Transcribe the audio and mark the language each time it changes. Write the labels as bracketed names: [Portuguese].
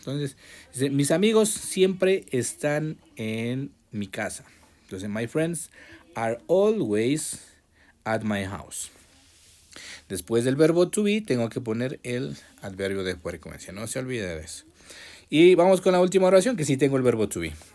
[Spanish] Entonces, mis amigos siempre están en mi casa. Entonces, [English] my friends are always at my house. [Spanish] Después del verbo to be, tengo que poner el adverbio de frecuencia. No se olvide de eso. Y vamos con la última oración, que sí tengo el verbo to be.